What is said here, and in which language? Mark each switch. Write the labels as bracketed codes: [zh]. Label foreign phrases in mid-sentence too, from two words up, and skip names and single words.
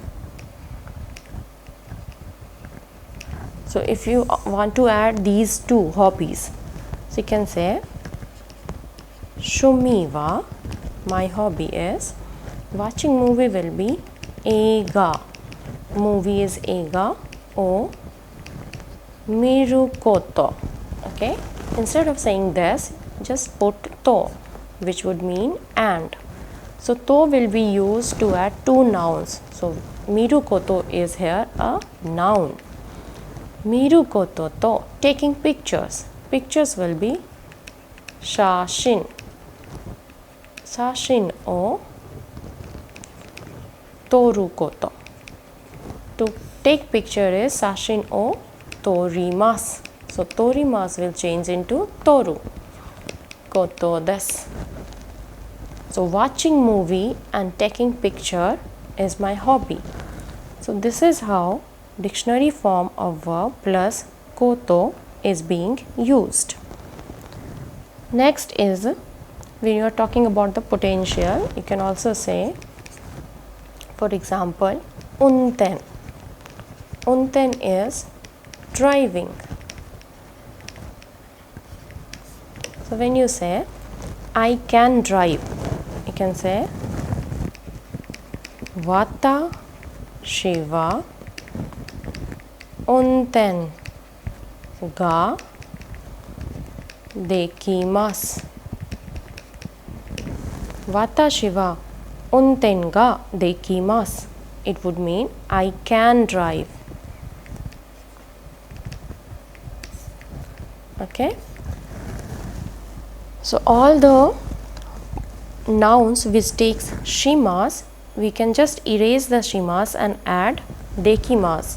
[en] So if you want to add these 2 hobbies, so you can say [ja] 趣味は, [en] my hobby is watching movie, will be eiga, movie is eiga, [ja] を見ること. [en] Okay, instead of saying this, just put to, which would mean and. So to will be used to add 2 nouns. So [ja] 見ること [en] is here a noun. [ja] 見ることと [en] taking pictures. Pictures will be shashin. [ja] 写真を撮ること. [en] To take picture is [ja] 写真を撮ります. [en] So torimasu will change into [ja] 撮ることです. [en] So watching movie and taking picture is my hobby. So this is how dictionary form of verb plus koto is being used. Next is, when you are talking about the potential, you can also say, for example, unten. Unten is driving. So when you say I can drive, you can say [ja] 私は運転ができます. 私は運転ができます. [en] It would mean I can drive. Okay, so all the nouns which takes shimas, we can just erase the shimas and add dekimasu.